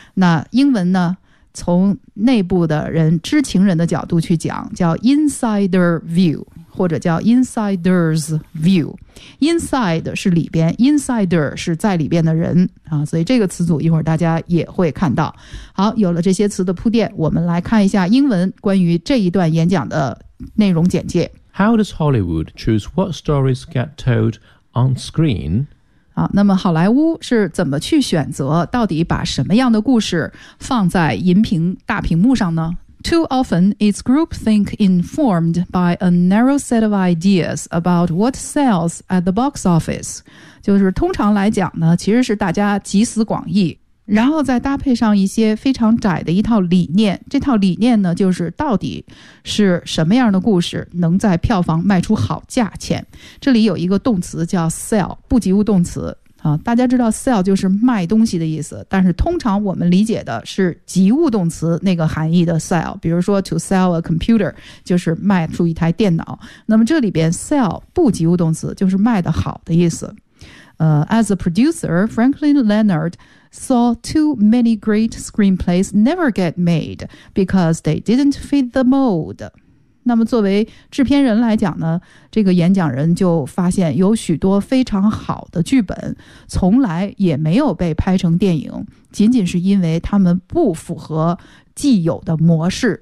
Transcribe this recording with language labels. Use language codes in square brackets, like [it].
[zh] 那英文呢，从内部的人，知情人的角度去讲，叫 insider view。或者叫 insider's view， inside 是里边， insider 是在里边的人啊，所以这个词组一会儿大家也会看到。好，有了这些词的铺垫，我们来看一下英文关于这一段演讲的内容简介。 [en] How does Hollywood choose what stories get told on screen？ [zh] 啊，那么好莱坞是怎么去选择到底把什么样的故事放在银屏大屏幕上呢？ [en] Too often, it's groupthink informed by a narrow set of ideas about what sells at the box office. [zh] 就是通常来讲呢，其实是大家集思广益，然后再搭配上一些非常窄的一套理念。这套理念呢，就是到底是什么样的故事能在票房卖出好价钱。这里有一个动词叫 sell， 不及物动词。啊，大家知道 sell 就是卖东西的意思，但是通常我们理解的是及物动词那个含义的 sell， 比如说 [en] to sell a computer [zh] 就是卖出一台电脑。那么这里边 sell 不及物动词就是卖的好的意思。 [en] As a producer, Franklin Leonard saw too many great screenplays never get made because they didn't fit the mold. [zh] 那么作为制片人来讲呢，这个演讲人就发现有许多非常好的剧本从来也没有被拍成电影，仅仅是因为他们不符合既有的模式。